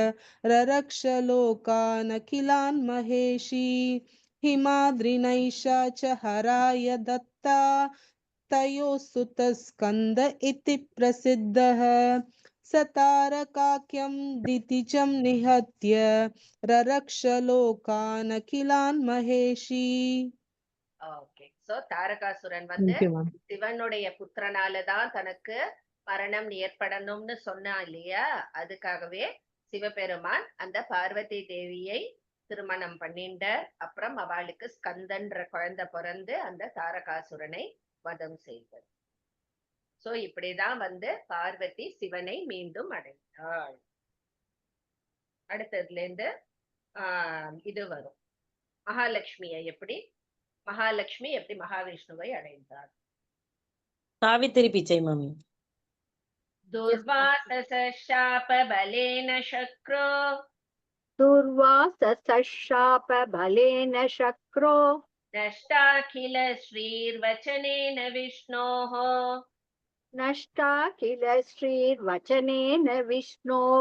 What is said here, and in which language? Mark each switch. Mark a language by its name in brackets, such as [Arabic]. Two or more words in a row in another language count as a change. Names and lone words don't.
[Sanskrit] ररक्षलोकानखिलान् महेशी हिमाद्रिनैषा च हराय दत्ता तयोः सुतः स्कन्द इति प्रसिद्धः सतारकाख्यं दितिजं निहत्य ररक्षलोकानखिलान् महेशी. [Tamil] ஓகே. சோ தாரகாசுரன் வந்து சிவனுடைய புத்திரனாலதான் தனக்கு மரணம் ஏற்படணும்னு சொன்னா இல்லையா, அதுக்காகவே சிவபெருமான் அந்த பார்வதி தேவியை திருமணம் பண்ணிண்ட அப்புறம் அவளுக்கு ஸ்கந்தன்ற குழந்தை பிறந்து அந்த தாரகாசுரனை வதம் செய்தது. சோ இப்படிதான் வந்து பார்வதி சிவனை மீண்டும் அடைந்தாள். அடுத்ததுல இருந்து இது வரும் மகாலட்சுமி எப்படி மகாவிஷ்ணுவை அடைந்தார். சாவித்திரி பிச்சை மாமி. [Sanskrit] दुर्वासशाप बलेन शक्रो दुर्वासशापबलेन शक्रो नष्टाखिल श्रीर्वचनेन विष्णोः नष्टा किल श्रीर्वचनेन विष्णोः